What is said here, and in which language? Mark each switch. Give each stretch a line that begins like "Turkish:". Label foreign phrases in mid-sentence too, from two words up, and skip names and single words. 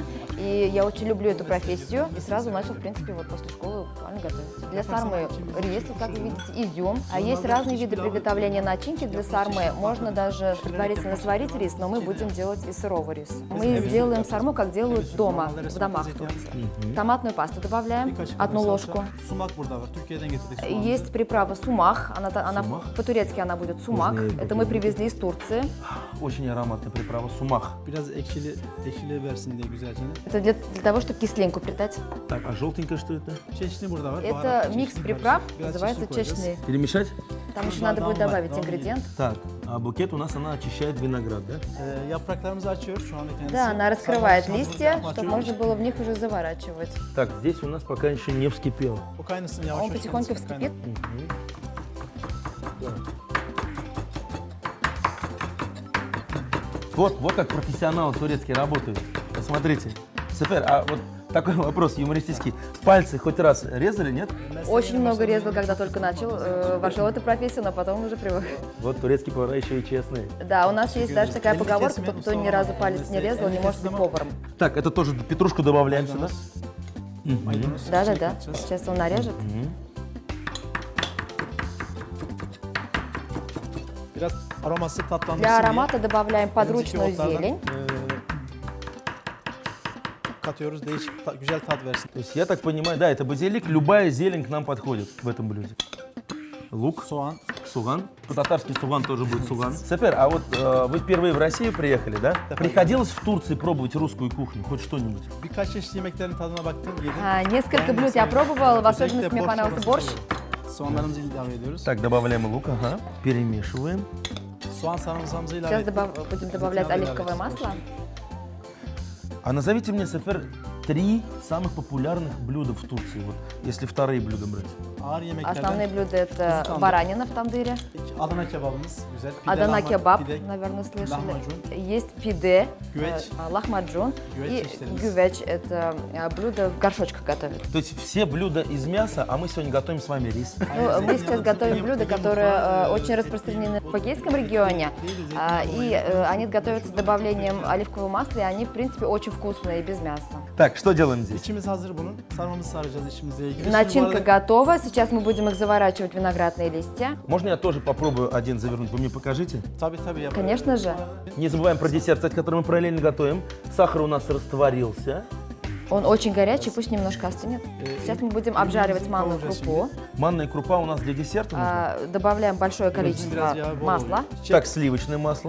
Russian: И я очень люблю эту профессию. И сразу начал, в принципе, вот после школы буквально готовить. Для сармы рис, вот как вы видите, изюм. А есть разные виды приготовления начинки для сармы. Можно даже предварительно сварить рис, но мы будем делать из сырого риса. Мы сделаем сарму, как делают дома, в домах в Турции. Томатную пасту добавляем, одну ложку.
Turkish: Sumak burada var. Türkiye'den getirdik.
Russian: Есть приправа сумах, она по-турецки она будет сумак. Это мы привезли из Турции. Очень ароматная приправа сумах.
Turkish: Biraz ekşili versin diye güzelce.
Russian: Это для того, чтобы кислинку придать. Так, а желтенькое что это?
Turkish: Çeşni burada var.
Russian: Это
Turkish: baharat
Russian: микс
Turkish: çeşni
Russian: приправ,
Turkish: var. Biraz
Russian: называется
Turkish: çeşni koyacağız.
Russian: чечны. Перемешать? Там еще надо будет добавить ингредиент. Так, а букет у нас, она очищает виноград, да?
Turkish: Yapraklarımızı açıyoruz şu anda kendisi.
Russian: Да, она раскрывает
Turkish: Sarma
Russian: листья,
Turkish: aşamasına
Russian: чтобы
Turkish: başlıyoruz.
Russian: можно было в них уже заворачивать. Так, здесь у нас пока еще не вскипело.
Turkish: O kaynasın yavaş
Russian: Он
Turkish: yavaş
Russian: потихоньку
Turkish: kaynasın,
Russian: вскипит. Вот как профессионалы турецкие работают. Посмотрите. Супер, а вот такой вопрос юмористический. Пальцы хоть раз резали, нет? Очень много резал, когда только начал, вошел в эту профессию, но потом уже привык. Вот турецкие повара еще и честные. Да, у нас есть даже такая поговорка, тот, кто ни разу палец не резал, не может быть поваром. Так, это тоже петрушку добавляем сюда.
Turkish: Maydanoz
Russian: Да-да-да,
Turkish: çekeceğiz.
Russian: сейчас он нарежет.
Turkish: Biraz aroması tatlandırsın
Russian: Для
Turkish: diye
Russian: аромата добавляем
Turkish: elimizdeki
Russian: подручную
Turkish: otlardan,
Russian: зелень.
Turkish: Katıyoruz değişik güzel tat versin.
Russian: То есть я так понимаю, да, это базилик, любая зелень к нам подходит в этом блюде. Лук,
Turkish: Soğan.
Russian: суган. По-татарски суган тоже будет суган. Супер, а вот вы впервые в Россию приехали, да? Приходилось в Турции пробовать русскую кухню, хоть что-нибудь?
Turkish: Birkaç çeşit yemeklerin tadına baktım, yedim.
Russian: Несколько блюд я пробовала, в особенности мне понравился борщ.
Turkish: Soğanlarımızı ilave ediyoruz.
Russian: Так, добавляем лук, ага. Перемешиваем.
Turkish: Soğan sarımsağımızı ilave
Russian: Сейчас
Turkish: ettik.
Russian: будем добавлять оливковое масло. А назовите мне, Сафер, 3 самых популярных блюда в Турции, вот, если вторые блюда брать.
Turkish: Ağır yemeklerden
Russian: Основные блюда это баранина в тандыре,
Turkish: Adana kebabımız güzel. Pide,
Russian: Адана кебаб,
Turkish: pide,
Russian: наверное, слышали.
Turkish: lahmacun.
Russian: Есть пиде,
Turkish: Güveç.
Russian: лахмаджун
Turkish: Güveç
Russian: и
Turkish: çeşitlerimiz.
Russian: гювеч. Это блюдо в горшочках готовят. То есть все блюда из мяса, а мы сегодня готовим с вами рис. Ну, мы сейчас готовим блюда, которые очень распространены в Эгейском регионе. И они готовятся с добавлением оливкового масла, и они, в принципе, очень вкусные и без мяса. Так, что делаем здесь?
Turkish: İçimiz hazır bunun. Sarmamızı saracağız içimizle ilgili. Şimdi bu
Russian: Начинка
Turkish: arada
Russian: готова. Сейчас мы будем их заворачивать в виноградные листья. Можно я тоже попробую один завернуть? Вы мне покажите?
Turkish: tabii yaparız.
Russian: Конечно же. Не забываем про десерт, кстати, который мы параллельно готовим. Сахар у нас растворился. Он очень горячий, пусть немножко остынет. Сейчас мы будем обжаривать манную крупу. Манная крупа у нас для десерта нужна. Добавляем большое количество масла. Так, сливочное масло.